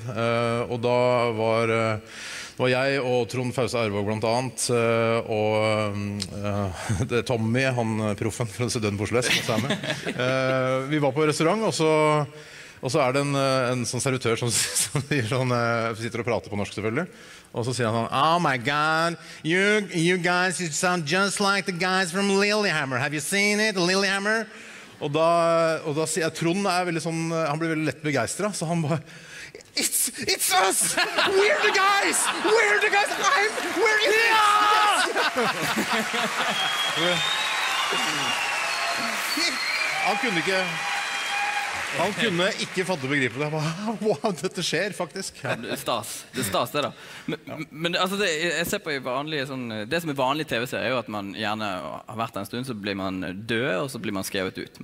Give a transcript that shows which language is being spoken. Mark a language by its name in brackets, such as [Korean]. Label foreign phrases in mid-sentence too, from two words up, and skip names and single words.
[Norwegian] Og da var jeg og Trond Fause Arvåg blant annet, og Tommy, han proffen fra Døden på Oslo S, vi var på restaurant, og så er det en sånn servitør som sitter og prater på norsk selvfølgelig. Og så sier han sånn, [English] oh my god, you guys, you sound just like the guys from Lillehammer. Have you seen it, Lillehammer? [Norwegian] Og da sier jeg, Trond veldig sånn, han blir veldig lett begeistret, så han bare, [English] it's us! We're the guys! We're the guys! We're in it! [Norwegian] Han kunne ikke fatte og begripe det. Wow, dette skjer faktisk. Ja, det er stas, det da. Men altså, jeg ser på i vanlige sånn, det som er vanlig TV-serie er jo at man gjerne har vært en stund, så blir man død, og så blir man skrevet ut.